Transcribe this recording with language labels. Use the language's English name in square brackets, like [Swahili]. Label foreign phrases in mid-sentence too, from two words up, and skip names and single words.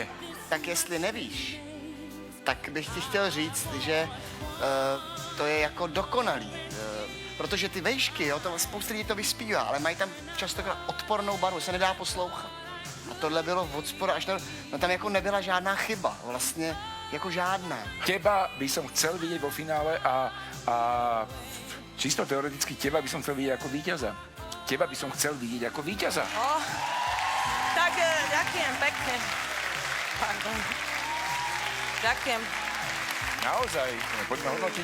[Czech] Tak jestli nevíš, tak bych ti chtěl říct, že to je jako dokonalý. Protože ty vejšky, jo, to spousta lidí to vyspívá, ale mají tam častokrát odpornou barvu, se nedá poslouchat. A tohle bylo od sporu až no tam jako nebyla žádná chyba. Vlastně jako žádná. [Slovak] Teba by som chcel vidieť vo finále a čisto teoreticky teba by som chcel vidieť ako víťaza. Teba by som chcel vidieť ako víťaza. Tak ďakujem pekne. Pardon. Ďakujem. Naozaj, poďme hodnotiť.